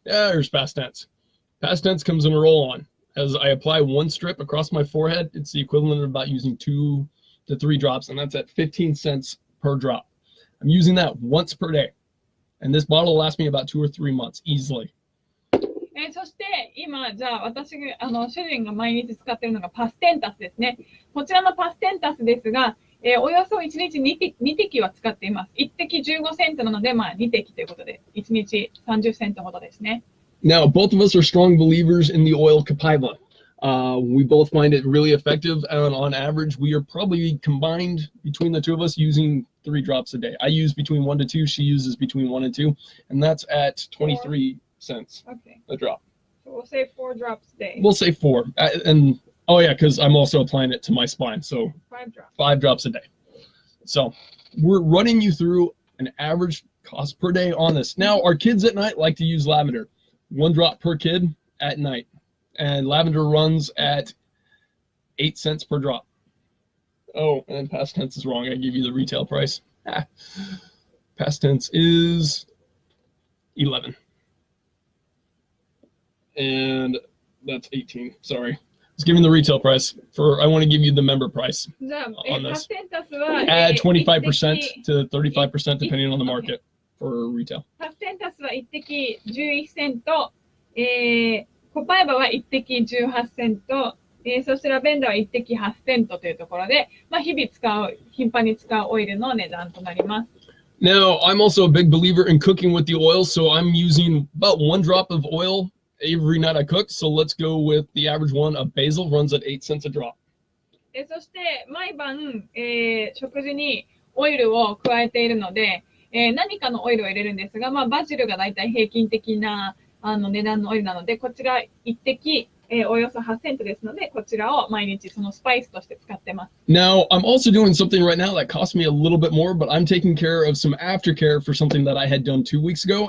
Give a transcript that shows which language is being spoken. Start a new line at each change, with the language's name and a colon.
English: Yeah, there's past tense. Past tense comes in a roll-on. As I apply 1 strip across my forehead, it's the equivalent of about using 2 to 3 drops, and that's at 15 cents per drop. I'm using that once per day. And this bottle will last me about 2 or 3 months easily.
Japanese: そして今、じゃあ私が主人が毎日使っているのがパステンタスですね。こちらのパステンタスですが、およそ1日 2滴は使っています。 1滴15セントなので、2滴ということで、1日30セントほどですね。
English: Now, both of us are strong believers in the oil Copaiba. We both find it really effective, and on average, we are probably combined between the two of us using 3 drops a day. I use between 1 to 2. She uses between 1 and 2, and that's at 23 cents a drop. So we'll say 4 drops a day. We'll say 4, and oh yeah, because I'm also applying it to my spine, so 5 drops a day. So we're running you through an average cost per day on this. Now, our kids at night like to use lavender. 1 drop per kid at night. And lavender runs at 8 cents per drop. Oh, and past tense is wrong. I give you the retail price. Past tense is 11. And that's 18. Sorry. It's giving the retail price for, I want to give you the member price
Japanese: じゃあ、
English: on
Japanese: パ
English: this.
Japanese: ステンタスは、
English: Add 25%
Japanese: 1滴
English: to 35% depending on the market for retail.
Japanese: パステンタスは1滴11セント、コパイバは1滴18セント、そしてラベンダーは1滴8セントというところで、まあ、頻繁に使うオイルの値段となります。
English: Now, I'm also a big believer in cooking with the oil, so I'm using about 1 drop of oil every night I cook. So let's go with the average one of basil, runs at 8 cents a drop.
Japanese: そして毎晩、食事にオイルを加えているので、何かのオイルを入れるんですが、まあ、バジルがだいたい平均的な値段のオイルなので、こちら1滴、およそ8セントですので、こちらを毎日そのスパイスとして使ってます。
English: Now, I'm also doing something right now that cost me a little bit more, but I'm taking care of some aftercare for something that I had done 2 weeks ago.